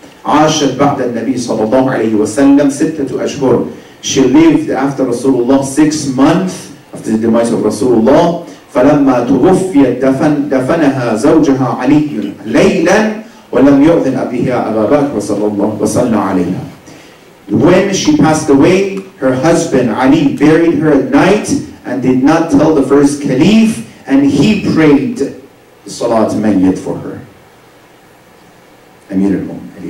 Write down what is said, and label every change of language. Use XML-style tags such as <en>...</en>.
<ar>عاشت بعد النبي صلى الله عليه وسلم 6 أشهر.</ar> <en>She lived after Rasulullah 6 months after the demise of Rasulullah.</en> <ar>فلما توفيت دفنها زوجها علي ليلا ولم يؤذن أبيها أبا بكر وصلى عليها.</ar> <en>When she passed away, her husband Ali buried her at night and did not tell the first caliph, and he prayed the Salat Mayyit for her. Amir al-Mu'min.</en>